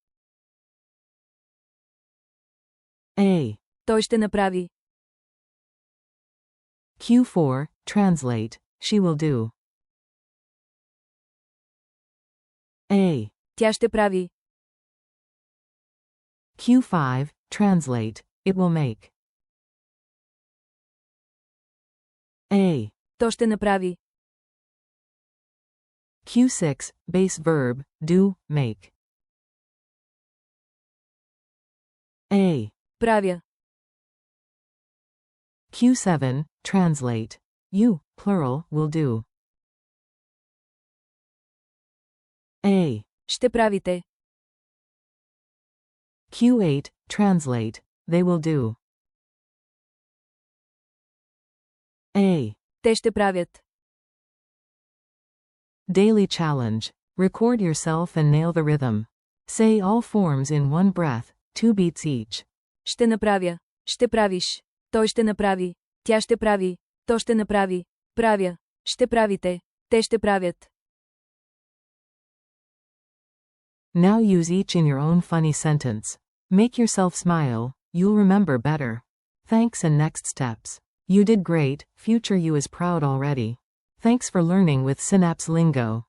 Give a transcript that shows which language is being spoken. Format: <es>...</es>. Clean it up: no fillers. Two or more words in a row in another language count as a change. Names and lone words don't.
<en>A.</en> <bg>Той ще направи.</bg> <en>Q4, translate. She will do. A.</en> <bg>Тя ще прави.</bg> <en>Q5, translate. It will make. A.</en> <bg>То ще направи.</bg> <en>Q6, base verb, do, make. A.</en> <bg>Правя.</bg> <en>Q7, translate. You, plural, will do. A.</en> <bg>Ще правите.</bg> <en>Q8, translate. They will do. A.</en> <bg>Те ще правят.</bg> <en>Daily challenge. Record yourself and nail the rhythm. Say all forms in one breath, 2 beats each.</en> <bg>Ще направя. Ще правиш. Той ще направи. Тя ще прави. То ще направи. Правя. Ще правите. Те ще правят.</bg> <en>Now use each in your own funny sentence. Make yourself smile, you'll remember better. Thanks and next steps. You did great, future you is proud already. Thanks for learning with Synapse Lingo.</en>